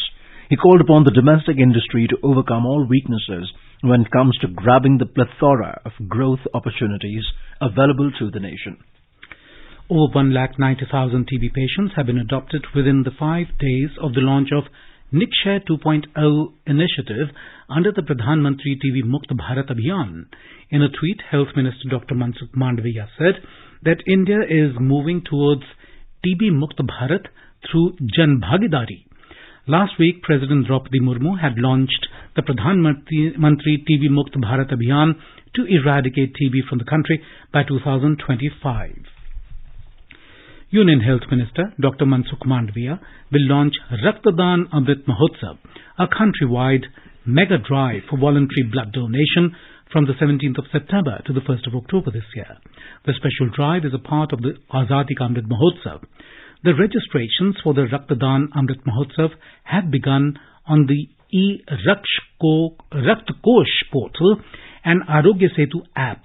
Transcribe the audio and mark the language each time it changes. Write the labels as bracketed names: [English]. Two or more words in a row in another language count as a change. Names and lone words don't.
[English] He called upon the domestic industry to overcome all weaknesses when it comes to grabbing the plethora of growth opportunities available to the nation. Over 1,90,000 TB patients have been adopted within the 5 days of the launch of Nikshay 2.0 initiative under the Pradhan Mantri TB Mukt Bharat Abhiyan. In a tweet, Health Minister Dr. Mansukh Mandavia said that India is moving towards TB Mukt Bharat through Jan Bhagidari. Last week, President Draupadi Murmu had launched the Pradhan Mantri TB Mukt Bharat Abhiyan to eradicate TB from the country by 2025. Union Health Minister Dr. Mansukh Mandavia will launch Raktadaan Amrit Mahotsav, a countrywide mega drive for voluntary blood donation from the 17th of September to the 1st of October this year. The special drive is a part of the Azadi Ka Amrit Mahotsav. The registrations for the Raktadaan Amrit Mahotsav have begun on the e-Raktkosh portal and Arogya Setu app.